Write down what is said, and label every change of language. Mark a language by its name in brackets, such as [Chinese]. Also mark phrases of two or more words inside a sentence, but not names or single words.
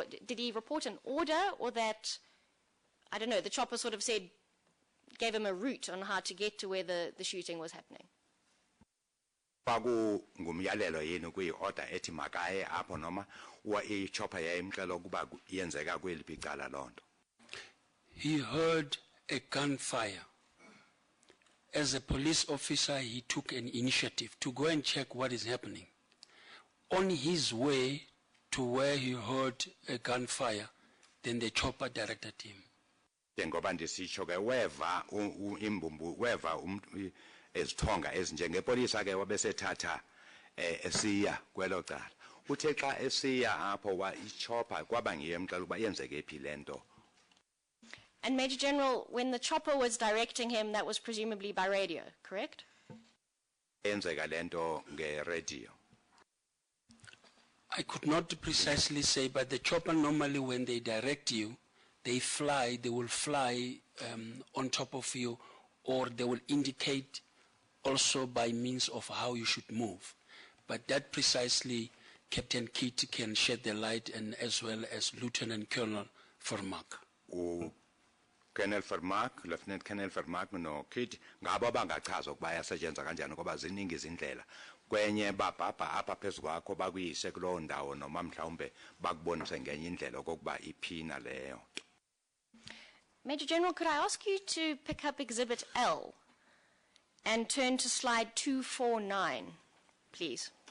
[English] Did he report an order, or that I don't know? The chopper sort of gave him a route on how to get to where the shooting was happening. [Xhosa] Paku ngumyalelo yini kuyi-order ethi makaye apho noma i-chopper yayimxela ukuba yenzeka kweliphi icala loo nto? [English] He heard a gunfire. As a police officer, he took an initiative to go and check what is happening. On his way to where he heard a gunfire, then the chopper directed him. [Xhosa] Njengoba ndisitsho ke weva imbumbu weva ezithonga ezinjengepolisa ke wabesethatha esiya kwelo cala. Uthe xa esiya apho ichopper kwaba ngiye emxela ukuba yenzeke phi lento. [English] And Major General, when the chopper was directing him, that was presumably by radio, correct? [Xhosa] Yenzeka lento nge-radio. [English] I could not precisely say, but the chopper normally, when they direct you, they will fly on top of you, or they will indicate also by means of how you should move. But that precisely, Captain Kidd can shed the light, and as well as Lieutenant Colonel Vermaak. [Zulu] Colonel Vermaak, Lieutenant Colonel Vermaak no Kidd ngabo bangachaza ukuba yasetshenzwa kanjani ngoba ziningi izindlela. [Xhosa] Kwenye babhabha apha phezu kwakho bakuyise kulowo ndawo noma mhlawumbe bakubonise ngenye indlela okokuba iphina leyo. [English] Major General, could I ask you to pick up Exhibit L and turn to slide 249, please?